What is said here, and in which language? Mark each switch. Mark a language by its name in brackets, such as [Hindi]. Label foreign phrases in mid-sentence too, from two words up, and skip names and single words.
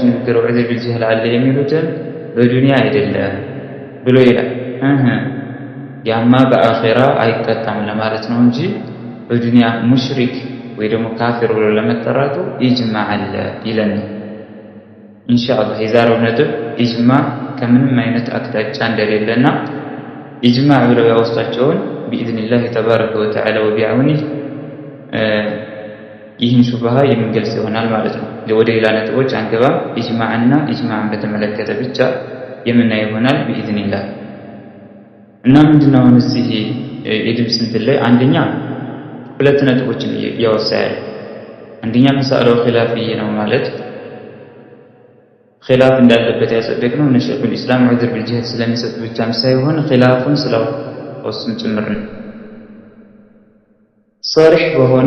[Amharic] ንግግር [Arabic] العذر بالجهل [Amharic] አለ የሚሉትን በዱንያ አይደለም ብሎ ይላል። ያማ በአኺራ አይቀጣም ለማለት ነው እንጂ በዱንያ ሙሽሪክ ወይ ደግሞ ካፊር ብሎ ለመጠራቱ ኢጅማዕ አለ ይለን። ኢንሻአላህ የዛሬው ነጥብ ኢጅማዕ ከምንም አይነት አቅጣጫ እንደሌለና ኢጅማዕ ብለው ያወጣቸውን [Arabic] بإذن الله تبارك وتعالى وبعونه [Amharic] ይህን ሹብሃ የምንገልጽ ይሆናል ማለት ነው። ወደ ሌላ ነጥቦች አንገባም። ኢጅማዕና ኢጅማዕን በተመለከተ ብቻ የምናይ ይሆናል بإذنillah። እና ምንድነው እዚህ የድምፅ እንትን ላይ አንደኛ ሁለት ነጥቦችን ያወሳል። አንደኛ መስአላው ኺላፊ ነው ማለት ኺላፍ እንዳለበት ያጸደቅነው እነ [Arabic] شيخ الإسلام العذر بالجهل [Amharic] ስለሚሰጡ ብቻም ሳይሆን ኺላፉን ስለወስም ጭምር ነው። ሷሪህ በሆነ